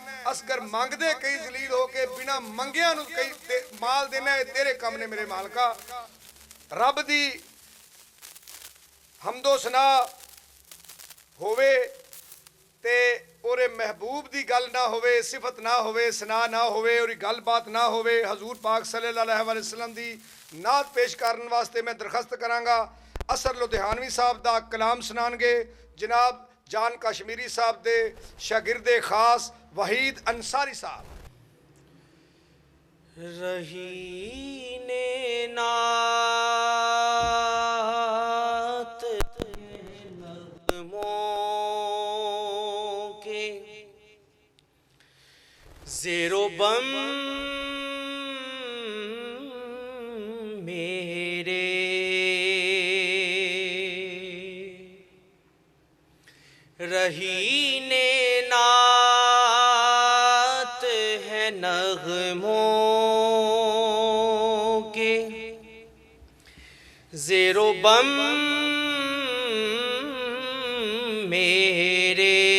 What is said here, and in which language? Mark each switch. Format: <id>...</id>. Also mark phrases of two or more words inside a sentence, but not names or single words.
<pa>اصغر منگدے کئی ذلیل ہو کے، بنا منگیاں نوں کئی مال دینا ہے. تیرے کم نے میرے مالکا. رب دی حمد و ثنا ہووے تے اورے محبوب دی گل نہ ہووے، صفت نہ ہووے، ثنا نہ ہووے، اور گل بات نہ ہووے. حضور پاک</pa> <ar>صلى الله عليه وسلم</ar> <pa>دی نعت پیش کرنے واسطے میں درخواست کراں گا. اثر لدھیانوی صاحب دا کلام سناونگے جناب جان کشمیری صاحب دے شاگردِ خاص وحید انصاری صاحب.</pa> <ur>رہین نعت نغموں کے زیر و بم میرے، رہین نعت ہے نغموں کے، زیر و بم میرے.</ur>